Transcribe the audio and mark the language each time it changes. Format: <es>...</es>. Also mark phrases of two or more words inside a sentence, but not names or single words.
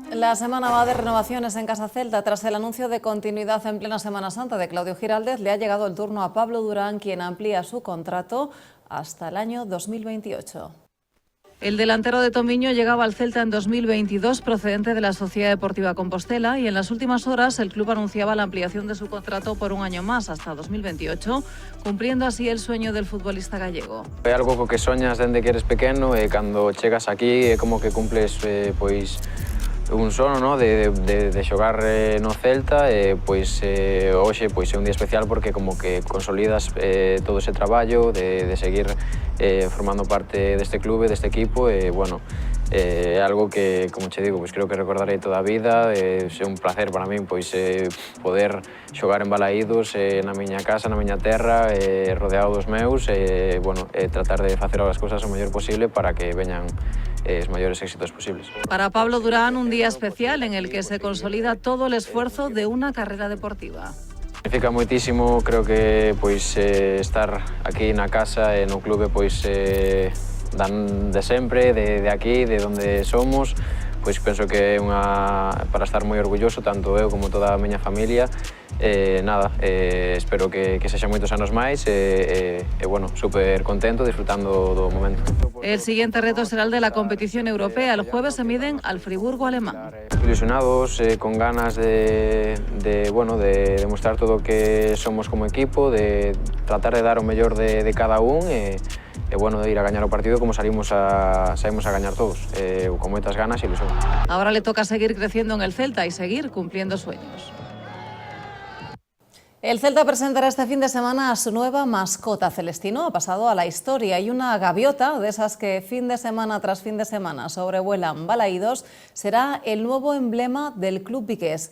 <es>La semana va de renovaciones en Casa Celta. Tras el anuncio de continuidad en plena Semana Santa de Claudio Giraldez, le ha llegado el turno a Pablo Durán, quien amplía su contrato hasta el año 2028. El delantero de Tomiño llegaba al Celta en 2022 procedente de la Sociedad Deportiva Compostela y en las últimas horas el club anunciaba la ampliación de su contrato por un año más hasta 2028, cumpliendo así el sueño del futbolista gallego.</es> <gl>É algo co que soñas dende que eres pequeno e cando chegas aquí é como que cumples pois un sono, no, de xogar no Celta e pois hoxe pois é un día especial porque como que consolidas todo ese traballo de seguir formando parte deste clube, deste equipo e bueno, é algo que, como che digo, pois creo que recordarei toda a vida. É un placer para min pois poder xogar en Balaídos na miña casa, na miña terra, rodeado dos meus e bueno, tratar de facer as cousas o mellor posible para que veñan os maiores éxitos posibles.</gl> <es>Para Pablo Durán, un día especial en el que se consolida todo el esfuerzo de una carrera deportiva.</es> <gl>Significa moitísimo, creo que pois estar aquí na casa e no clube pois dan de sempre, de aquí, de onde somos, pois penso que é para estar moi orgulloso, tanto eu como toda a miña familia. Espero que sexan moitos anos máis e bueno, super contento, disfrutando do momento.</gl> <es>El siguiente reto será el de la competición europea. El jueves se miden al Friburgo alemán.</es> <gl>Ilusionados, con ganas de demostrar todo o que somos como equipo, de tratar de dar o mellor de cada un e bueno, de ir a gañar o partido como saímos a gañar todos, con moitas ganas e ilusión.</gl> <es>Ahora le toca seguir creciendo en el Celta y seguir cumpliendo sueños. El Celta presentará este fin de semana a su nueva mascota. Celestino ha pasado a la historia y una gaviota, de esas que fin de semana tras fin de semana sobrevuelan Balaídos, será el nuevo emblema del club vigués.</es>